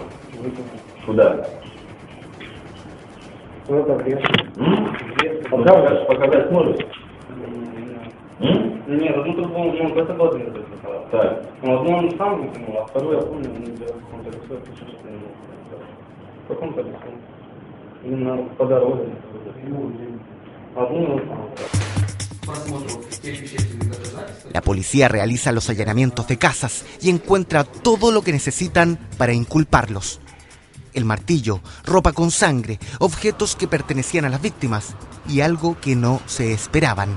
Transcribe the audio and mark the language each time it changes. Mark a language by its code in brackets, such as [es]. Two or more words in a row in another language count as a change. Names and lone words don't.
[ru] Куда? Показать сможешь? Нет, одну трубу, ну, это было не так. Ну, одну он сам выкинул, а вторую я помню, он делал в каком-то лесу, в каком-то лесу. Именно по дороге. Одну он сам. [es] La policía realiza los allanamientos de casas y encuentra todo lo que necesitan para inculparlos. El martillo, ropa con sangre, objetos que pertenecían a las víctimas y algo que no se esperaban.